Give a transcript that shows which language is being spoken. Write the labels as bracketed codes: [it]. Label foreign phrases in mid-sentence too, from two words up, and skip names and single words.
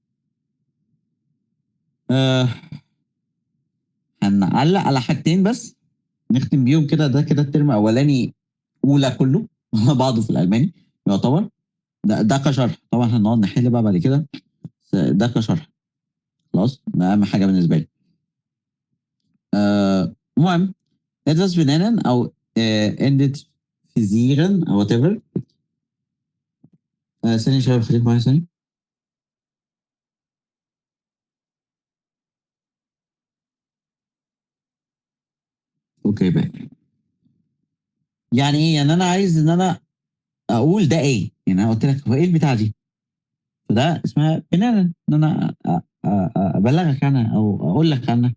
[ar] آه هنعلق على حاجتين بس نختم بيهم كده. ده كده الترم الاولاني اولى كله على بعضه في الالماني يعتبر. ده كشرح طبعا، هنقعد نحل بقى بعد كده، بس ده كشرح. خلاص، ده اهم حاجه بالنسبه لي. المهم، [de] etwas benennen [ar] او [de] identifizieren [ar] او [de] whatever. [ar] ثانيه يا شباب، خليكم معايا ثانيه. اوكي بقى، يعني ايه؟ يعني انا عايز ان انا اقول ده ايه. يعني انا قلت لك هو ايه البتاع دي، فده اسمها بنانا ان انا ابلغك عنها او اقول لك عنها.